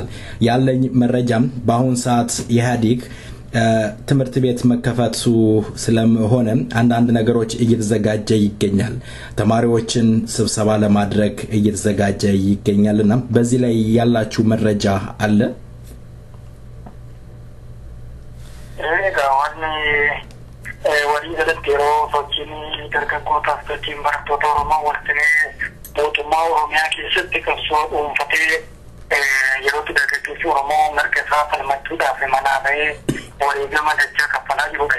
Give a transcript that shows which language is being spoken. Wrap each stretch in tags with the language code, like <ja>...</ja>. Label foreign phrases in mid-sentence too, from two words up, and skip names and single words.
<am>ያለኝ መረጃም በአሁን ሰዓት ኢህአዴግ ትምህርት ቤት መከፈቱ ስለሆነ አንዳንድ ነገሮች እየተዘጋጀ ይገኛል። ተማሪዎችን ስብሰባ ለማድረግ እየተዘጋጀ ይገኛልና በዚህ ላይ ያላችሁ መረጃ አለ?</am> <om>walii galatti yeroo sochiin dargaggootaaf sochiin barattoota Oromoo waltinee mootummaa Oromiyaa keessatti qabsoo dhuunfatee yerootti dargaggeessi Oromoo mirga isaa falmachuudhaaf manaa bahee wareegama dachaa kaffalaa jirudha.</om>